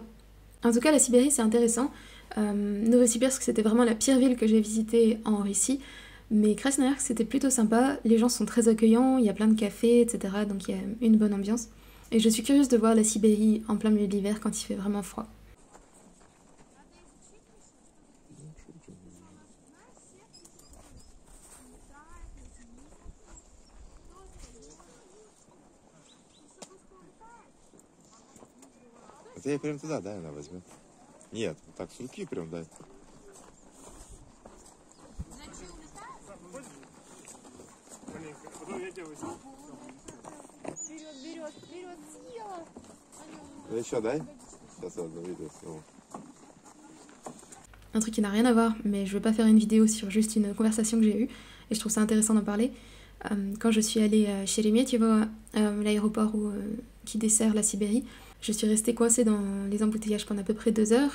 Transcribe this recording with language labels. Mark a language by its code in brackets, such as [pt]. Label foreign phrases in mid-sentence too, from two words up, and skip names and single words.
[fr] En tout cas, la Sibérie, c'est intéressant. Novosibirsk, c'était vraiment la pire ville que j'ai visitée en Russie. Mais Krasnoïarsk, c'était plutôt sympa. Les gens sont très accueillants, il y a plein de cafés, etc. Donc il y a une bonne ambiance. Et je suis curieuse de voir la Sibérie en plein milieu de l'hiver quand il fait vraiment froid. [ru] Это я прям туда, да, она возьмет? Нет, вот так с руки прям, да. Да еще дай. Сейчас я одно видео сниму. [fr] Un truc qui n'a rien à voir, mais je veux pas faire une vidéo sur juste une conversation que j'ai eue, et je trouve ça intéressant d'en parler. Quand je suis allée à Sheremetyevo, l'aéroport qui dessert la Sibérie, je suis restée coincée dans les embouteillages pendant à peu près 2 heures.